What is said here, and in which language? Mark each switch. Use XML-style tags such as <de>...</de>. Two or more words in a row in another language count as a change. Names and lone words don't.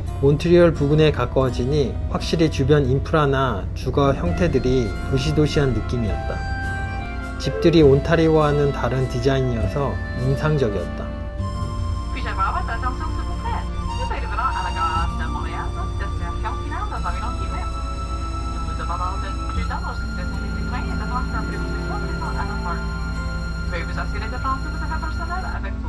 <ko>몬트리올 부근에 가까워지니 확실히 주변 인프라나 주거 형태들이 도시도시한 느낌이었다. 집들이 온타리오와는 다른 디자인이어서 인상적이었다.</ko> <fr>Puis-je avoir votre attention, s'il vous plaît? Nous arriverons à la gare de Montréal, destination finale dans environ 10 minutes. Nous vous demandons d'être prudent lorsque vous descendez du train et de prendre préposition présente à la porte. Veuillez vous assurer de prendre tous vos affaires personnelles avec vous.</fr>